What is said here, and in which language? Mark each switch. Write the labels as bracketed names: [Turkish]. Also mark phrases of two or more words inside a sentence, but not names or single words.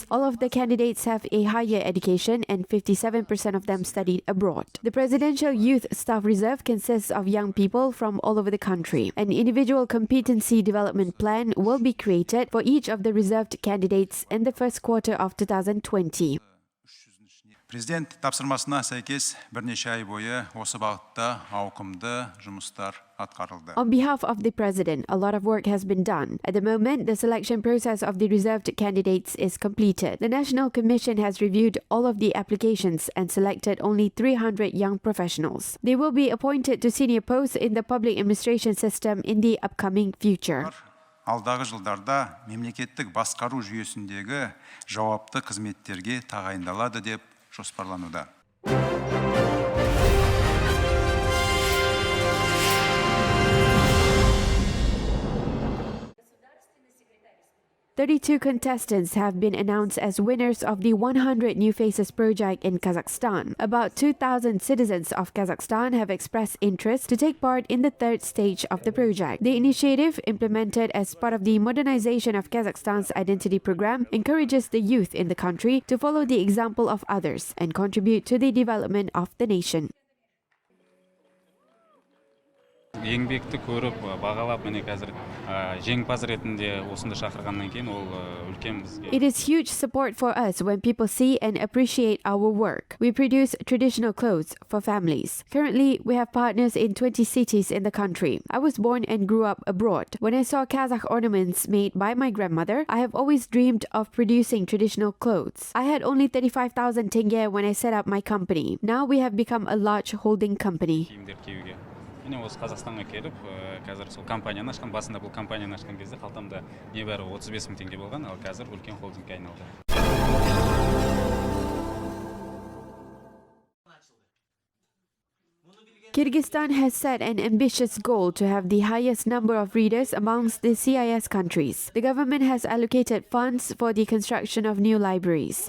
[English] All of the candidates have a higher education and 57% of them studied abroad. The Presidential Youth Staff Reserve consists of young people from all over the country. An individual competency development plan will be created for each of the reserved candidates in the first quarter of 2020. [Kazakh] Президент тапсырмасына сәйкес бірнеше ай бойы осы бағытта ауқымды жұмыстар атқарылды. [English] On behalf of the President, a lot of work has been done. At the moment, the selection process of the reserved candidates is completed. The National Commission has reviewed all of the applications and selected only 300 young professionals. They will be appointed to senior posts in the public administration system in the upcoming future. [Kazakh] Алдағы жылдарда мемлекеттік басқару жүйесіндегі жауапты қызметтерге тағайындалады деп жоспарлануда. [English] 32 contestants have been announced as winners of the 100 New Faces project in Kazakhstan. About 2,000 citizens of Kazakhstan have expressed interest to take part in the third stage of the project. The initiative, implemented as part of the modernization of Kazakhstan's identity program, encourages the youth in the country to follow the example of others and contribute to the development of the nation. [Kazakh] Еңбекті көріп, бағалап, міне қазір жеңімпаз ретінде осында шақырғаннан кейін ол үлкен бізге. [English] It is huge support for us when people see and appreciate our work. We produce traditional clothes for families. Currently, we have partners in 20 cities in the country. I was born and grew up abroad. When I saw Kazakh ornaments made by my grandmother, I have always dreamed of producing traditional clothes. I had only 35,000 tenge when I set up my company. Now we have become a large holding company. [Kazakh] Міне осы Қазақстанға келіп, қазір сол компанияны ашқан, басында бұл компанияны ашқан кезде қалтамда небәрі 35 мың теңге болған, ал қазір үлкен холдингке айналды. [English] Kyrgyzstan has set an ambitious goal to have the highest number of readers amongst the CIS countries. The government has allocated funds for the construction of new libraries.